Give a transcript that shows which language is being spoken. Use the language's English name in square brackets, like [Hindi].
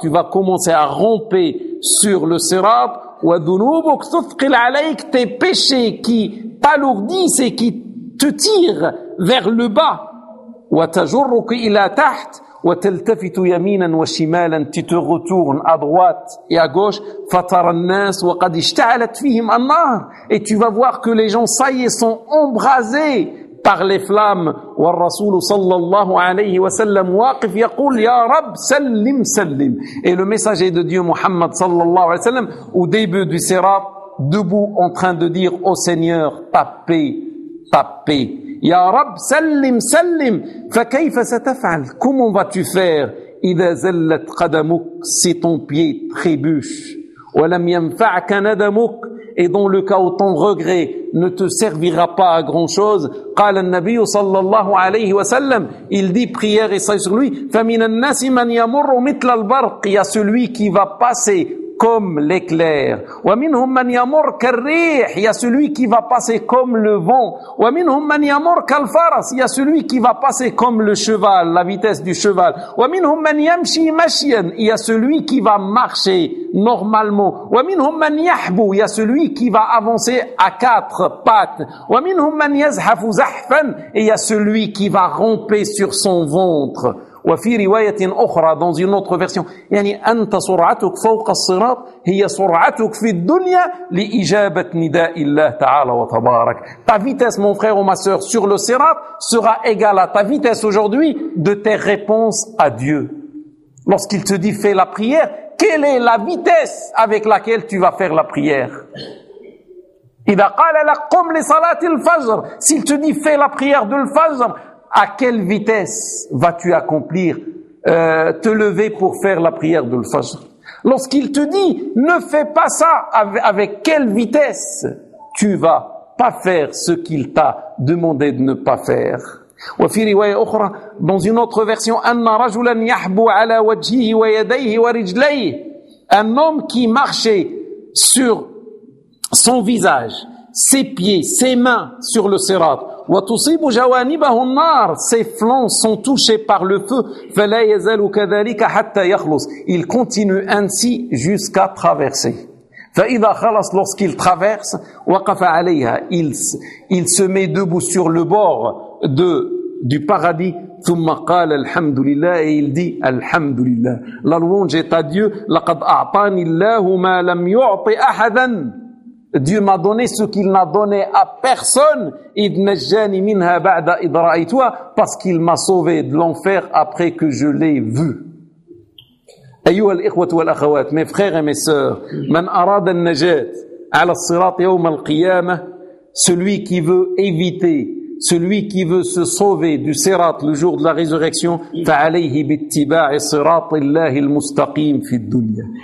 [French] tu vas commencer à ramper sur le sirat. [Arabic] وذنوبك تثقل عليك, [French] tes péchés qui t'alourdissent et qui te tirent vers le bas. [Arabic] وتجرك إلى تحت, وتلتفت يمينا وشمالا, [French] tu te retournes à droite et à gauche. [Arabic] فترى الناس وقد اشتعلت فيهم النار, [French] et tu vas voir que les gens ça y est sont embrasés par les flammes. [Arabic] والرسول صلى الله عليه وسلم واقف يقول يا رب سلم سلم, [French] et le messager de Dieu Muhammad صلى الله عليه وسلم au début du sirat debout en train de dire au Seigneur paix, [Arabic] يا رب سلم سلم. فكيف ستفعل, [French] comment vas-tu faire, [Arabic] إذا زلت قدمك, [French] si ton pied trébuche. [Arabic] ولم ينفعك ندمك, [French] et dans le cas où ton regret ne te servira pas à grand chose. [Arabic] قال النبي صلى الله عليه وسلم, [French] il dit prière et sur lui, [Arabic] فمن الناس من يمر مثل البرق, [French] il y a celui qui va passer comme l'éclair. [Arabic] ومنهم من يمر كالريح, [French] il y a celui qui va passer comme le vent. [Arabic] ومنهم من يمر كالفرس, [French] il y a celui qui va passer comme le cheval, la vitesse du cheval. [Arabic] ومنهم من يمشي مشيا, [French] il y a celui qui va marcher normalement. [Arabic] ومنهم من يحبو, [French] il y a celui qui va avancer à quatre pattes. [Arabic] ومنهم من يزحف زحفا, [French] il y a celui qui va ramper sur son ventre. [Arabic] وفي رواية أخرى, [French] dans une autre version, [Arabic] يعني أنت سرعتك فوق الصراط هي سرعتك في الدنيا لإجابة نداء الله تعالى وتبارك. [French] Ta vitesse, mon frère ou ma sœur, sur le sirat sera égale à ta vitesse aujourd'hui de tes réponses à Dieu. Lorsqu'il te dit fais la prière, quelle est la vitesse avec laquelle tu vas faire la prière? [Arabic] إذا قال لك قم لصلاة الفجر, [French] s'il te dit fais la prière de l'fajr, à quelle vitesse vas-tu accomplir, te lever pour faire la prière de l'Fajr? Lorsqu'il te dit, ne fais pas ça, avec quelle vitesse tu vas pas faire ce qu'il t'a demandé de ne pas faire? [Arabic] وفي رواية أخرى, [French] dans une autre version, [Arabic] أن رجلا يحبو على وجهه ويديه ورجليه, [French] un homme qui marchait sur son visage, ses pieds, ses mains sur le sirat, [Arabic] وتصيب جوانبه النار, [French] ses flancs sont touchés par le feu, [Arabic] فلا يزال كذلك حتى يخلص, [French] il continue ainsi jusqu'à traverser. [Arabic] فإذا خلص, [French] lorsqu'il traverse, [Arabic] وقف عليها, [French] il se met debout sur le bord du paradis, [Arabic] ثم قال الحمد لله يلدي الحمد لله [French] لا لونج تا ديو [Arabic] لقد اعطاني الله ما لم يعطي احدا [French] Dieu m'a donné ce qu'il n'a donné à personne. [Arabic] Id najjani minha ba'da id ra'aytuha, [French] parce qu'il m'a sauvé de l'enfer après que je l'ai vu. [Arabic] Ayouha al-ikhwat wal akhawat, [French] mes frères et mes sœurs, [Arabic] man arada an-najat 'ala as-sirat yawm al-qiyamah, [French] celui qui veut éviter, celui qui veut se sauver du sirat le jour de la résurrection, [Arabic] fa'alayhi bittiba' sirat Allah al-mustaqim fi ad-dunya.